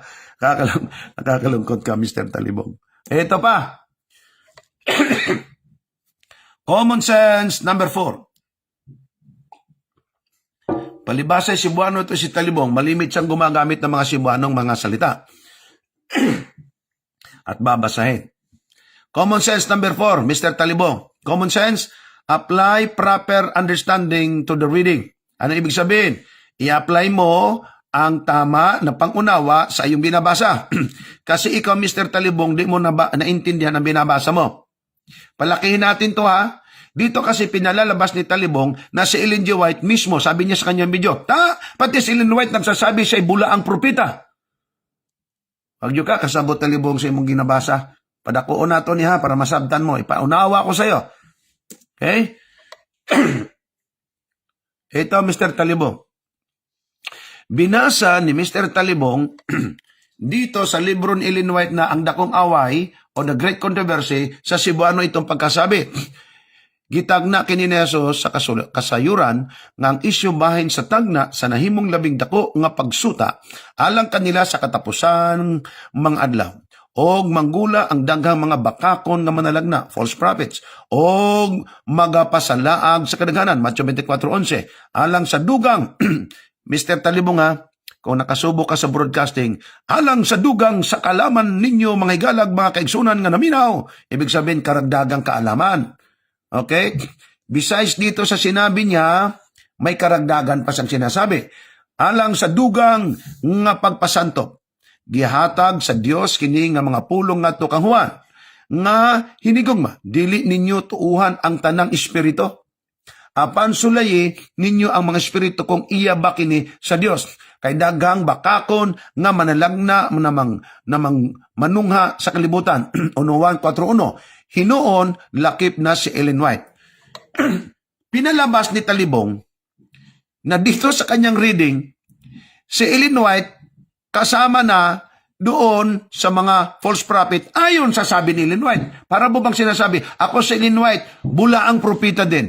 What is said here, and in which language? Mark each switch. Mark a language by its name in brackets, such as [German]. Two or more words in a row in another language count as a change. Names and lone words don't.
[Filipino] Nakakalungkot ka, Mr. Talibong. Ito pa. [English] Common sense number 4. [Filipino] Palibasa Cebuano ito si Talibong, malimit siyang gumagamit ng mga Cebuanong mga salita. At babasahin. [English] Common sense number 4, Mr. Talibong. Common sense, apply proper understanding to the reading. [Filipino] Ano ibig sabihin? I-apply mo ang tama na pangunawa sa iyong binabasa. Kasi ikaw, Mr. Talibong, di mo naintindihan ang binabasa mo. Palakihin natin to ha. Dito kasi pinalalabas ni Talibong na si Ellen G. White mismo, sabi niya sa kanyang video, pati si Ellen White nagsasabi siya bula ang propita. [Cebuano] Pag ka, kasabot Talibong sa imong ginabasa. Padakuon nato niya para masabtan mo. [Filipino] Ipaunawa ko sa iyo. Okay? Ito, Mr. Talibong. Binasa ni Mr. Talibong dito sa libro ni Ellen White na Ang Dakong Away o The Great Controversy sa Cebuano itong pagkasabi. [Cebuano] Gitagna kini ni Jesus sa kasayuran nga ang isyu bahin sa tagna sa nahimong labing dako nga pagsuta alang kanila sa katapusan mga adlaw. Og manggula ang daghang mga bakakon nga manalagna, [English] false prophets, [Cebuano] og magapasalaag sa kadaghanan, Matthew 24:11, alang sa dugang, Mr. Talibong ha, kung nakasubo ka sa broadcasting, alang sa dugang sa kalaman ninyo mga higalag, mga kaigsunan nga naminaw, [Filipino] ibig sabihin karagdagang kaalaman. Okay? Besides dito sa sinabi niya, may karagdagan pa siyang sinasabi. [Cebuano] Alang sa dugang nga pagpasanto, gihatag sa Dios kini nga mga pulong ngadto kang Juan, nga hinigugma, dili ninyo tuuhan ang tanang espiritu. Apan sulayi ninyo ang mga espiritu kung iya ba kini sa Dios. Kay daghang bakakon nga manalagna namang manungha sa kalibutan. Uno 1:4-1. Hinoon, lakip na si Ellen White. [Filipino] Pinalabas ni Talibong na dito sa kanyang reading, si Ellen White kasama na doon sa mga [English] false prophet [Filipino] ayon sa sabi ni Ellen White. Para mo bang sinasabi, ako si Ellen White, bula ang propita din.